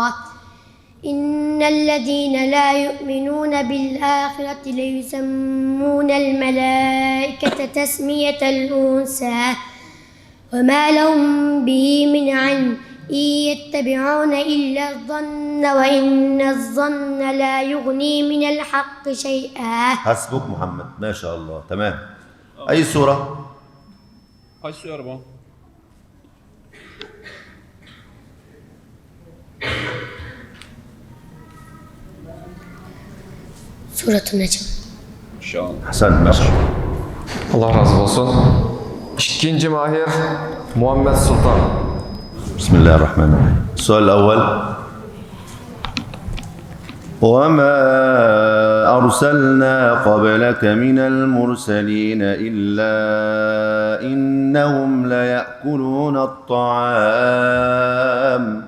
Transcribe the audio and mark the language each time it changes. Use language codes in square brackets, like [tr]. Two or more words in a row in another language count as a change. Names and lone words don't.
[ar] إن الذين لا يؤمنون بالآخرة ليسمون الملائكة تسمية الأنثى وما لهم به من علم إن يتبعون إلا الظن وإن الظن لا يغني من الحق شيئا. حسبك محمد. ما شاء الله. تمام. أي سورة؟ [tr] Kaç sure bu? [ar] سورة النجم. [tr] İnşallah. [ar] أحسن. ما شاء الله. [tr] Allah razı olsun. İkinci Mahir Muhammed Sultan. [ar] بسم الله الرحمن الرحيم. السؤال الأول: وما أرسلنا قبلك من المرسلين إلا إنهم ليأكلون الطعام.